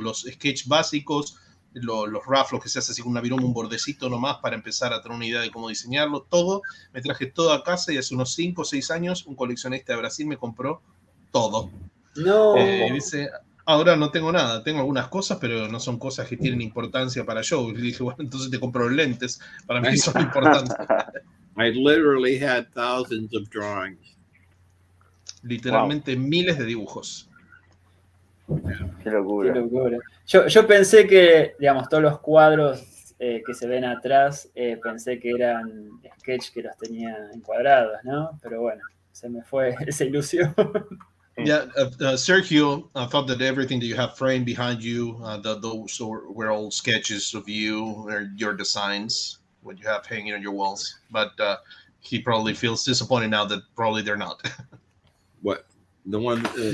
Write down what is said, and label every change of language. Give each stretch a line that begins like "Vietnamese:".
Spanish: Los sketch básicos, los rough, los que se hace así con una viroma, un bordecito nomás para empezar a tener una idea de cómo diseñarlo, todo. Me traje todo a casa y hace unos 5 o 6 años un coleccionista de Brasil me compró todo. No. Dice, ahora no tengo nada, tengo algunas cosas, pero no son cosas que tienen importancia para Joe. Y le dije, bueno, entonces te compro lentes, para mí son importantes.
English: I literally had thousands of drawings.
Spanish: Literalmente miles de dibujos. Qué locura. Qué locura. Yo pensé que, digamos, todos los cuadros que se ven atrás, pensé que eran sketch que los tenía encuadrados, ¿no? Pero bueno, se me fue esa ilusión.
English: Yeah, Sergio thought that everything that you have framed behind you, those were all sketches of you or your designs, what you have hanging on your walls. But he probably feels disappointed now that probably they're not. What? The one?